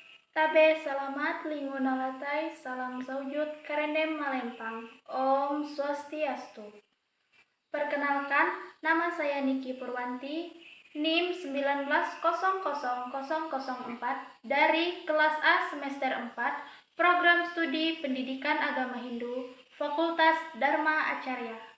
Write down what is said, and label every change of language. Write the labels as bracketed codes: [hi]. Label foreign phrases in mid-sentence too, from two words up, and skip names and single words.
[nij] Tabe selamat lingun alatai salam saujud karendem malempang. [sa] Om Swastiastu. [id] Perkenalkan, nama saya Niki Purwanti, NIM 19000004 dari kelas A semester 4, Program Studi Pendidikan Agama Hindu, Fakultas Dharma Acarya.